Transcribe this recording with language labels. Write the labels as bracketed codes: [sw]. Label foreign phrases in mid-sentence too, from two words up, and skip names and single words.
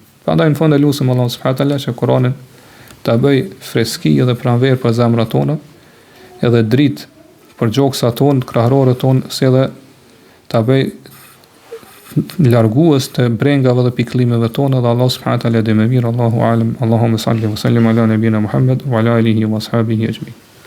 [sq] Prandaj në fund e lutem Allahu [ar] سبحانه وتعالى [sq] që Kur'anin ta bëj freski edhe pranverë për zemrat tona, edhe dritë për gjoksat tonë, krahërorët tonë, si edhe ta bëj largues të brengave dhe pikëllimeve tona, dhe Allah [ar] سبحانه وتعالى [sq] dhe më mirë, [ar] الله أعلم, اللهم صل وسلم على نبينا محمد وعلى آله وأصحابه أجمعين.